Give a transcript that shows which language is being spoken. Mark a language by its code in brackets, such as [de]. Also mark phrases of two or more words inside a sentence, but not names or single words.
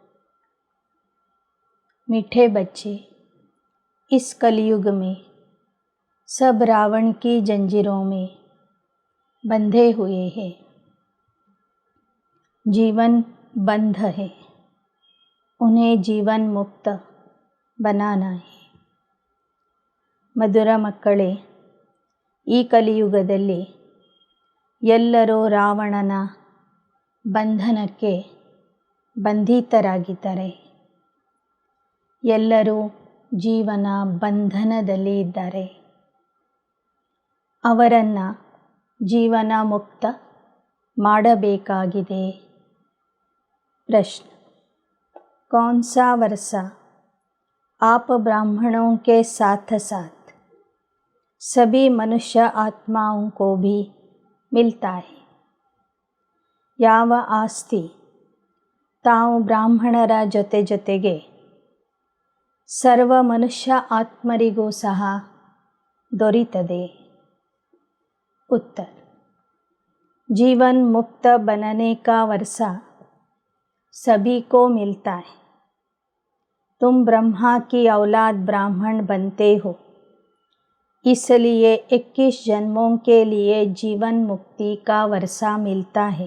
[hi] मीठे बच्चे, इस कलयुग में सब रावण की जंजीरों में बंधे हुए हैं। जीवन बंध है, उन्हें जीवन मुक्त बनाना है। [kn] ಮಧುರ ಮಕ್ಕಳೇ, ಈ ಕಲಿಯುಗದಲ್ಲಿ ಎಲ್ಲರೂ ರಾವಣನ ಬಂಧನಕ್ಕೆ ಬಂಧಿತರಾಗಿದ್ದಾರೆ. ಎಲ್ಲರೂ ಜೀವನ ಬಂಧನದಲ್ಲಿ ಇದ್ದಾರೆ. ಅವರನ್ನು ಜೀವನ ಮುಕ್ತ ಮಾಡಬೇಕಾಗಿದೆ. ಪ್ರಶ್ನೆ: [hi] कौन सा वर्षा आप ब्राह्मणों के साथ साथ सभी मनुष्य आत्माओं को भी मिलता है? [kn] ಯಾವ ಆಸ್ತಿ ತಾವು ಬ್ರಾಹ್ಮಣರ ಜೊತೆಗೆ ಸರ್ವ ಮನುಷ್ಯ ಆತ್ಮರಿಗೂ ಸಹ ದೊರೆಯುತ್ತದೆ? [hi] उत्तर: जीवन मुक्त बनने का वर्षा सभी को मिलता है। तुम ब्रह्मा की औलाद ब्राह्मण बनते हो, इसलिए 21 जन्मों के लिए जीवन मुक्ति का वर्षा मिलता है।